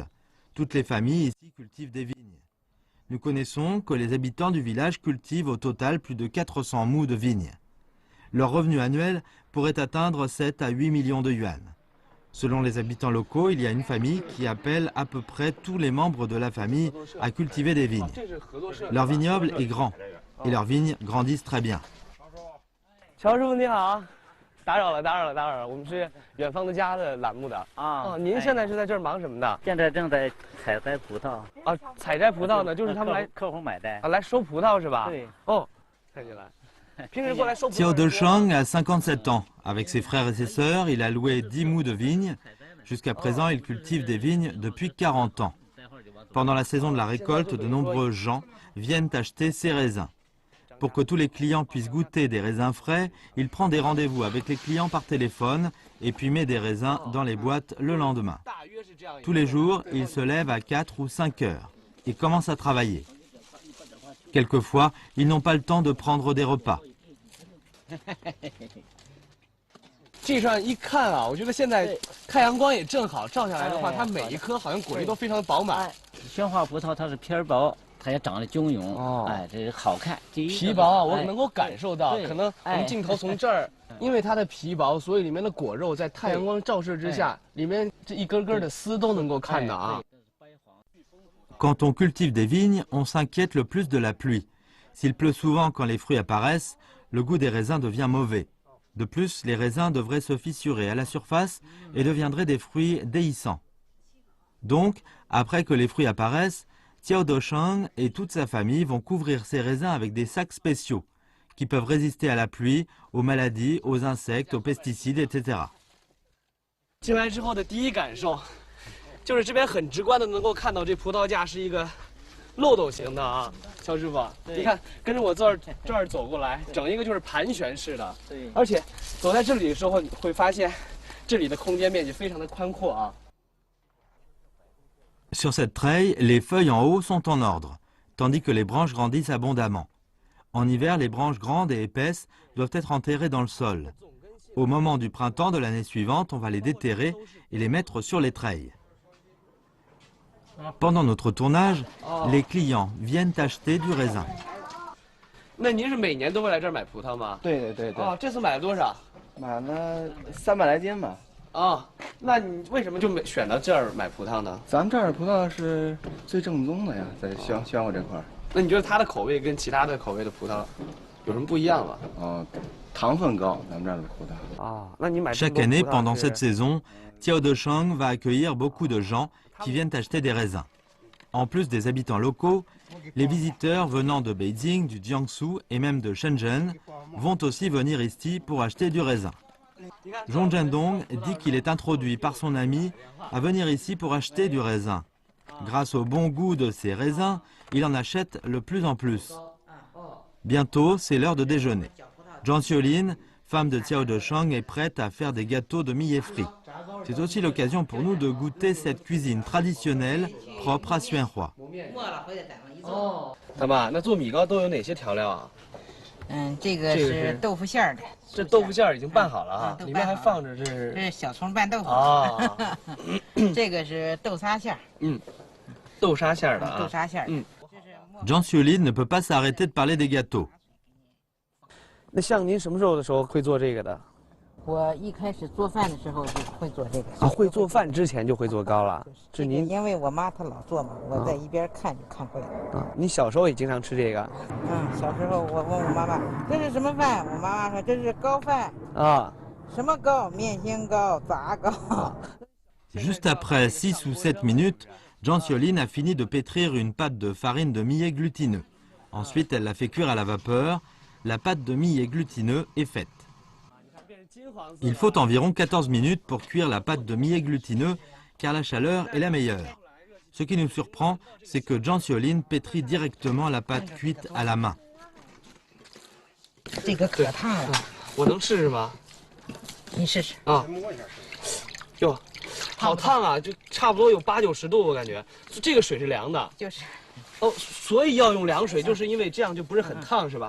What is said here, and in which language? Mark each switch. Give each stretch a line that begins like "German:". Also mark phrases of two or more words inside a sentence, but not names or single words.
French: Toutes les familles ici cultivent des vignes. Nous connaissons que les habitants du village cultivent au total plus de 400 mous de vignes. Leur revenu annuel pourrait atteindre 7 à 8 millions de yuan. Selon les habitants locaux, il y a une famille qui appelle à peu près tous les membres de la famille à cultiver des vignes. Leur vignoble est grand et leurs vignes grandissent très bien.
Chinese: 打扰了，我们是远方的家的栏目的您现在是在这儿忙什么的？现在正在采摘葡萄采摘葡萄呢，就是他们来客户买的来收葡萄是吧？对看起来。平时过来收葡萄。
French: Xiao Deshang a 57 ans. Avec ses frères et ses sœurs, il a loué 10 mous de vignes Jusqu'à présent, il cultive des vignes depuis 40 ans. Pendant la saison de la récolte, de nombreux gens viennent acheter ses raisins. Pour que tous les clients puissent goûter des raisins frais, il prend des rendez-vous avec les clients par téléphone et puis met des raisins dans les boîtes le lendemain. Tous les jours, il se lève à 4 ou 5 heures et commence à travailler. Quelquefois, ils n'ont pas le temps de prendre des repas.
Chinese: 这上一看啊，我觉得现在太阳光也正好，照下来的话，它每一颗好像果粒都非常的饱满。宣化葡萄它是皮儿薄，它也长得臃肿，哎，这好看。皮薄，我能够感受到，可能我们镜头从这儿，因为它的皮薄，所以里面的果肉在太阳光照射之下，里面这一根根的丝都能够看到啊。
French: Quand on cultive des vignes, on s'inquiète le plus de la pluie. S'il pleut souvent quand les fruits apparaissent, le goût des raisins devient mauvais. De plus, les raisins devraient se fissurer à la surface et deviendraient des fruits déhiscents. Donc, après que les fruits apparaissent, Xiao Dosheng et toute sa famille vont couvrir ces raisins avec des sacs spéciaux qui peuvent résister à la pluie, aux maladies, aux insectes, aux pesticides, etc.
Chinese: 进来之后的第一感受，就是这边很直观的能够看到这葡萄架是一个漏斗型的啊，肖师傅，你看跟着我这儿走过来，整一个就是盘旋式的，对，而且走在这里的时候，你会发现这里的空间面积非常的宽阔啊。
French: Sur cette treille, les feuilles en haut sont en ordre, tandis que les branches grandissent abondamment. En hiver, les branches grandes et épaisses doivent être enterrées dans le sol. Au moment du printemps de l'année suivante, on va les déterrer et les mettre sur les treilles. Pendant notre tournage, les clients viennent acheter du raisin.
Chinese: 那您是每年都会来这儿买葡萄吗？对。哦，这次买了多少？买了300来斤吧。啊，那你为什么就选到这儿买葡萄呢？咱们这儿的葡萄是最正宗的呀，在宣化这块儿。那你觉得它的口味跟其他的口味的葡萄有什么不一样吗？哦，糖分高，咱们这儿的葡萄。啊，那你买
French: Chaque année, pendant cette saison, Xiao Dosheng va accueillir beaucoup de gens qui viennent acheter des raisins. En plus des habitants locaux, les visiteurs venant de Beijing, du Jiangsu et même de Shenzhen vont aussi venir ici pour acheter du raisin. Zhong Zhendong dit qu'il est introduit par son ami à venir ici pour acheter du raisin. Grâce au bon goût de ces raisins, il en achète de plus en plus. Bientôt, c'est l'heure de déjeuner. Zhang Xiaolin, femme de Xiao Dosheng, est prête à faire des gâteaux de millet frit. C'est aussi l'occasion pour nous de goûter cette cuisine traditionnelle propre à Xuanhua.
Chinese: 大妈，那做米糕都有哪些调料啊？这个是豆腐馅儿的。这豆腐馅儿已经拌好了哈，里面还放着这是小葱拌豆腐。啊，这个是豆沙馅儿。豆沙馅儿的啊。豆沙馅儿。
French: Zhang Xiaolin ne peut pas s'arrêter de parler des gâteaux.
Chinese: 那像您什么时候的时候会做这个的？我一开始做饭的时候就会做这个。啊，会做饭之前就会做糕了。这您因为我妈她老做嘛，我在一边看就看会了。啊，你小时候也经常吃这个？小时候我问我妈妈这是什么饭，我妈妈说这是糕饭。啊，什么糕？面线糕、杂糕。
French: Juste après 6 ou 7 minutes, Zhang Xiaolin a fini de pétrir une pâte de farine de millet glutineux. Ensuite, elle la fait cuire à la vapeur. La pâte de millet glutineux est faite. Il faut environ 14 minutes pour cuire la pâte de millet glutineux, car la chaleur est la meilleure. Ce qui nous surprend, c'est que Zhang Xiaolin pétrit directement la pâte cuite à la main.
Chinese: 这个可烫了，我能试试吗？你试试啊。哟，好烫啊！就差不多有8、90度，我感觉。这个水是凉的。就是。哦，所以要用凉水，就是因为这样就不是很烫，是吧？